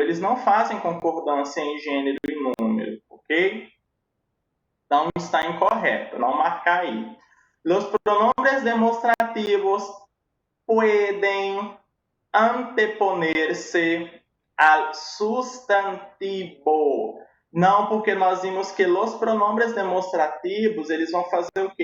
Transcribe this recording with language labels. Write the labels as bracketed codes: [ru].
[pt] Eles não fazem concordância em gênero e número, ok? Então, está incorreto. Não marcar aí. [es] Los pronombres demonstrativos pueden anteponerse al sustantivo. [pt] Não, porque nós vimos que os pronombres demonstrativos, eles vão fazer o quê?